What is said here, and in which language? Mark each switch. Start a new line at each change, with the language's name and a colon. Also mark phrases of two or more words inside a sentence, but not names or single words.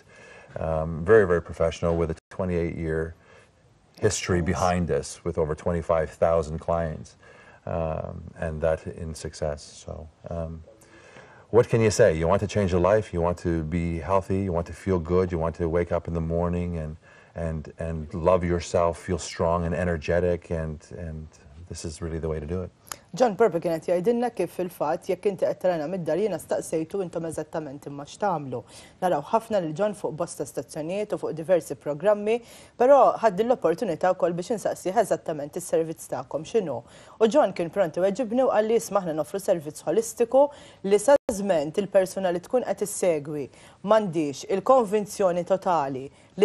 English: Very, very professional with a 28-year history behind us with over 25,000 clients, and that in success. So what can you say? You want to change your life, you want to be healthy, you want to feel good, you want to wake up in the morning and love yourself, feel strong and energetic, and this is really the way to do it.
Maltese: John Purple kienet jgħidilna kif fil-fatt jekk inti qed tarana mid-dar jiena staqsejtu intom eżattament imma x'tagħmlu. Naraw ħafna lil John fuq bosta stazzjonijiet u fuq diversi programmi, però ħaddi l-opportunità wkoll biex insaqsih eżattament is-servizz tagħkom x'inhu. U John kien pronti weġibni u qal li isma' aħna noffru servizz holistiku li sa żment il-persuna li tkun qed issegwi m'għandix il-konvinzjoni totali li